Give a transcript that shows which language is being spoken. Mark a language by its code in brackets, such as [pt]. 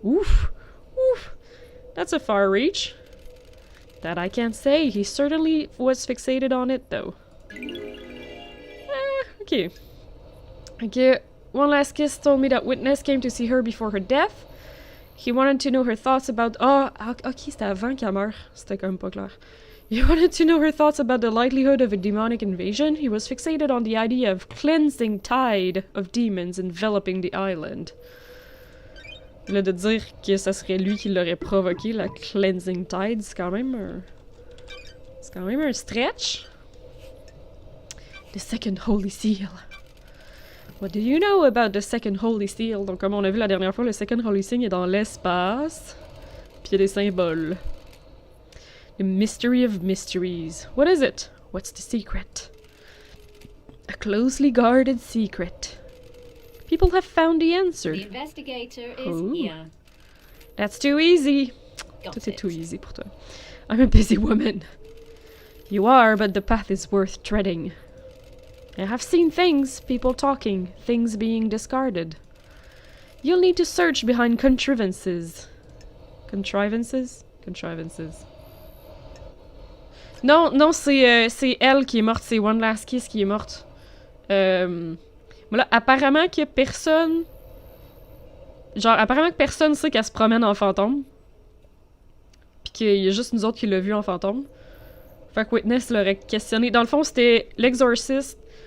[en] Oof. Oof. That's a far reach. That I can't say. He certainly was fixated on it, though. Okay. Okay. One last kiss told me that Witness came to see her before her death. He wanted to know her thoughts about... [fr] Oh, ok, c'était avant qu'elle meure. C'était quand même pas clair. [en] He wanted to know her thoughts about the likelihood of a demonic invasion. He was fixated on the idea of cleansing tide of demons enveloping the island. [fr] Là, de dire que ça serait lui qui l'aurait provoqué, la cleansing tide, c'est quand même un... C'est quand même un stretch. [en] The second holy seal. What do you know about the second holy seal? [fr] Donc, comme on a vu la dernière fois, le second holy seal est dans l'espace. Puis il y a des symboles. [en] The mystery of mysteries. What is it? What's the secret? A closely guarded secret. People have found the answer. The investigator is Ooh. here. That's too easy. Got [fr] Tout est [en] it. too easy [fr] pour toi. [en] I'm a busy woman. You are, but the path is worth treading. I have seen things, people talking, things being discarded. You'll need to search behind contrivances. Contrivances? Contrivances. [fr] Non, c'est elle qui est morte, c'est One Last Kiss qui est morte. Voilà, apparemment que personne... Genre, apparemment que personne sait qu'elle se promène en fantôme. Puis qu'il y a juste nous autres qui l'a vue en fantôme. Fait que Witness l'aurait questionné. Dans le fond, c'était l'exorciste.